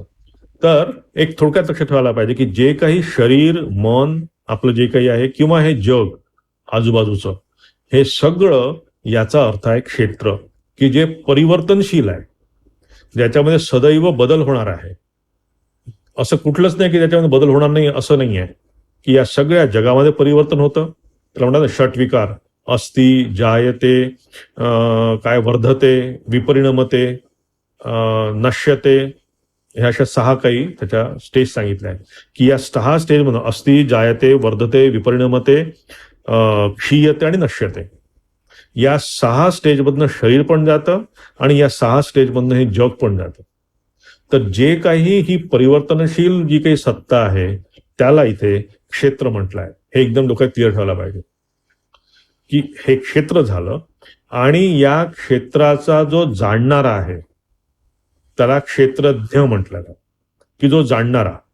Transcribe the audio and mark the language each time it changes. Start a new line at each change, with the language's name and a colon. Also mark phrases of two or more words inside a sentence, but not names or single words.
Marathi: तर एक थोडक्यात लक्षात ठेवायला पाहिजे की जे काही शरीर, मन आपलं जे काही आहे किंवा हे जग आजूबाजूचं, हे सगळं याचा अर्थ आहे क्षेत्र, की जे परिवर्तनशील आहे, ज्याच्यामध्ये सदैव बदल होणार आहे. असं कुठलंच नाही की त्याच्यामध्ये बदल होणार नाही असं नाही आहे, की या सगळ्या जगामध्ये परिवर्तन होतं. त्याला म्हणतात षटविकार,
Sanskrit: अस्ति, जायते,
Marathi: काय
Sanskrit: वर्धते, विपरिणमते, नश्यते,
Marathi: ह्या अशा 6 काही त्याच्या स्टेज सांगितल्या आहेत, की या 6 स्टेजमधून
Sanskrit: अस्ति, जायते, वर्धते, विपरिणमते, क्षीयते
Marathi: आणि नश्यते, या 6 स्टेजमधनं शरीर पण जातं आणि या 6 स्टेजमधनं हे जग पण जातं. तर जे काही ही परिवर्तनशील जी काही सत्ता आहे त्याला इथे क्षेत्र म्हटलं आहे. हे एकदम डोक्यात क्लिअर ठेवायला पाहिजे की हे क्षेत्र झालं आणि या क्षेत्राचा जो जाणणारा आहे त्याला क्षेत्रज्ञ म्हटलं जातं, की जो जाणणारा.